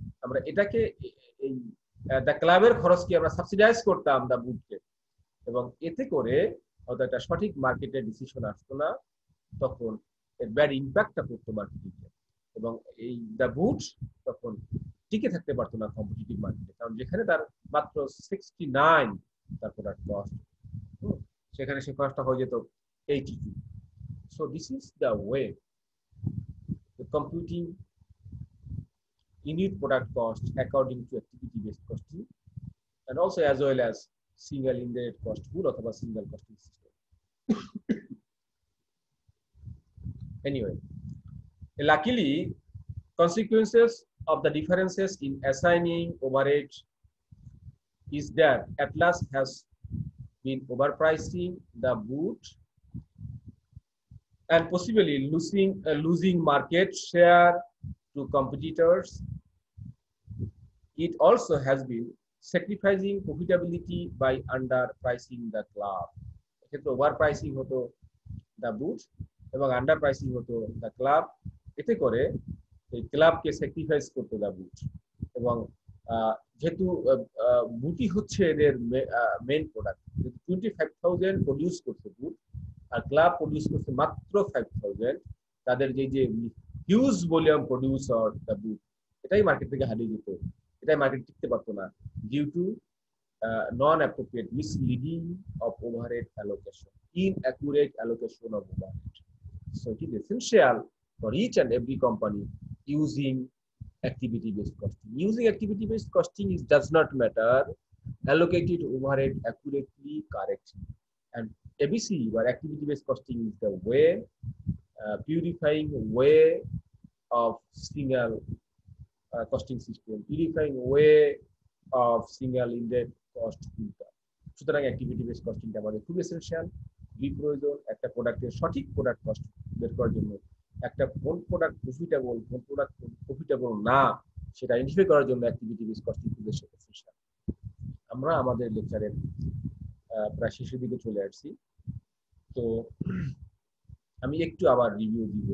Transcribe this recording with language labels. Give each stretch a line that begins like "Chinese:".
Bangla: আমরা এটাকে এই দ্য ক্লাবের খরচকে আমরা সাবসিডাইজ করতাম দ্য বুটকে, এবং এতে করে হয়তো একটা সঠিক মার্কেটের ডিসিশন আসতো না, তখন এর ব্যাড ইম্প্যাক্টটা পড়তো মার্কেটিংয়ে, এবং এই দ্য বুট তখন টিকে থাকতে পারতো না কম্পিটিটিভ মার্কেটে, কারণ যেখানে তার মাত্র 69 তার প্রোডাক্ট কস্ট, সেখানে সে কস্টটা হয়ে যেত 82।
English: So this is the way computing unit product cost according to activity based costing, and also as well as single indirect cost pool অথবা single costing system. Anyway, luckily consequences of the differences in assigning overhead is that Atlas has been overpricing the boot and possibly losing market share to competitors. It also has been sacrificing profitability by underpricing the club.
Bangla: এক্ষেত্রে ওভারপ্রাইসিং হতো the বুট এবং under pricing হতো the club. এতে করে এই ক্লাবকে sacrifice করতো the বুট, এবং যেহেতু বুটই হচ্ছে এদের মেইন প্রোডাক্ট, 25,000 প্রডিউস করছে বুট আর ক্লাব প্রডিউস করছে মাত্র 5,000, তাদের যে হিউজ ভলিউম প্রডিউসার দ্য বুট, এটাই মার্কেট থেকে হারিয়ে যেত, এটাই মার্কেট টিকতে পারতো না due to
English: non-appropriate misleading of overhead
Bangla: allocation, inaccurate allocation of overhead.
English: So it is essential for each and every company using activity-based costing. Using activity-based costing does not matter. Allocated overhead accurately, correctly, and ABC or activity-based costing is the way, purifying way of single costing system, purifying way of single index cost filter.
Bangla: সুতরাং activity base কস্টিংটা আমাদের খুব essential, খুবই প্রয়োজন একটা প্রোডাক্টের সঠিক product cost বের করার জন্য। একটা কোন প্রোডাক্ট প্রফিটেবল, কোন প্রোডাক্ট প্রফিটেবল না, সেটা আইডেন্টিফাই করার জন্য অ্যাক্টিভিটি বেস কস্টিং খুব এসেনশিয়াল। আমরা আমাদের লেকচারের প্রায় শেষের দিকে চলে আসছি, তো আমি একটু আবার রিভিউ দিব।